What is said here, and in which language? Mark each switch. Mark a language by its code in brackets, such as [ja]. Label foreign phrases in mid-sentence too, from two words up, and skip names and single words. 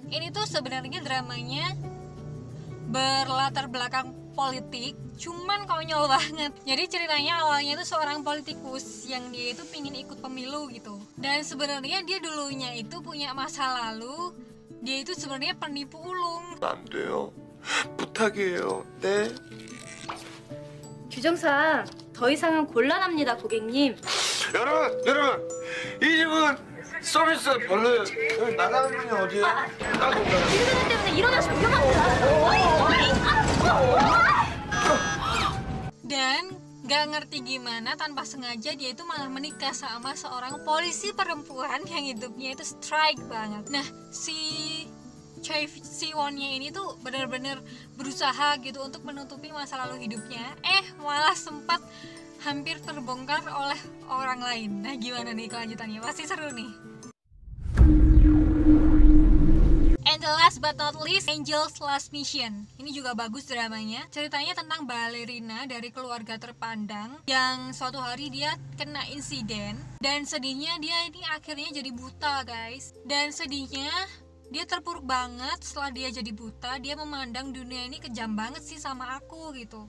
[id] Ini tuh sebenarnya dramanya berlatar belakang politik, cuman konyol banget. Jadi ceritanya awalnya itu seorang politikus yang dia itu pingin ikut pemilu gitu. Dan sebenarnya dia dulunya itu punya masa lalu, dia itu sebenarnya penipu ulung. [ko] 안 돼요. 부탁이에요. 네. 규정상 더 이상은 곤란합니다, 고객님. 여러분, 이 집은 서비스 별로예요. 여기 나가는 분이 어디예요? 나도 규정 때문에 일어나시면 위험합니다. [id] Dan gak ngerti gimana tanpa sengaja dia itu malah menikah sama seorang polisi perempuan yang hidupnya itu strike banget. Nah, si Choi Siwonnya ini tuh bener-bener berusaha gitu untuk menutupi masa lalu hidupnya. Malah sempat hampir terbongkar oleh orang lain. Nah, gimana nih kelanjutannya? Pasti seru nih. [en] And the last but not least, Angel's Last Mission. [id] Ini juga bagus dramanya. Ceritanya tentang balerina dari keluarga terpandang yang suatu hari dia kena insiden dan sedihnya dia ini akhirnya jadi buta, guys. Dan sedihnya dia terpuruk banget setelah dia jadi buta. Dia memandang dunia ini kejam banget sih sama aku gitu.